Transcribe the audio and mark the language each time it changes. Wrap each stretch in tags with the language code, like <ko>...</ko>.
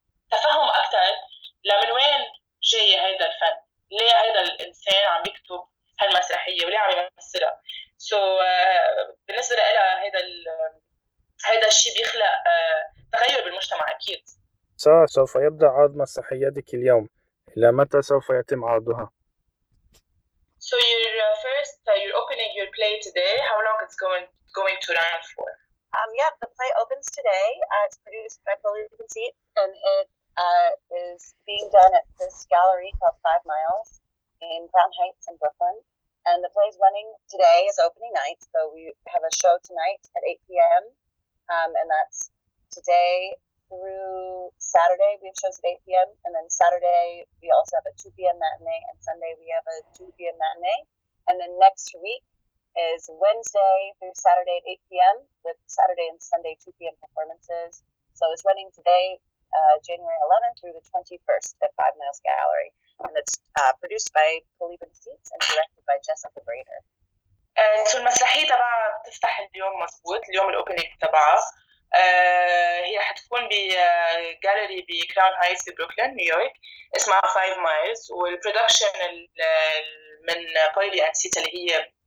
<ar>تفهم أكثر لمن وين جاي هذا الفن، ليه هذا الإنسان عم يكتب هالمسرحية وليه عم يمثلها. سو بالنسبة لها هذا الشيء بيخلق تغير بالمجتمع أكيد. سوف يبدأ عرض مسرحياتك اليوم، إلى متى سوف يتم عرضها؟</ar> <en>So you're opening your play today. How long it's going to run for? Yeah, the play opens today. It's produced by Fully Conceit, and it is being done at this gallery called 5 Miles in Crown Heights in Brooklyn. And the play's running today is opening night. So we have a show tonight at 8 p.m. And that's today through Saturday. We have shows at 8 p.m. And then Saturday we also have a 2 p.m. matinee, and Sunday we have a 2 p.m. matinee. And then next week is Wednesday through Saturday at 8 p.m. with Saturday and Sunday 2 p.m. performances. So it's running today, January 11th through the 21st at Five Miles Gallery. And it's produced by Polly Benefits and directed by Jessica Brader.</en> <ar>So المسرحية تبعها بتفتح اليوم مظبوط اليوم الأوبنينج تبعها هي حتكون بجاليري بكراون هايتس ببروكلين نيويورك اسمها 5 مايلز والبرودكشن من بايلي اند سيتا اللي هي</ar>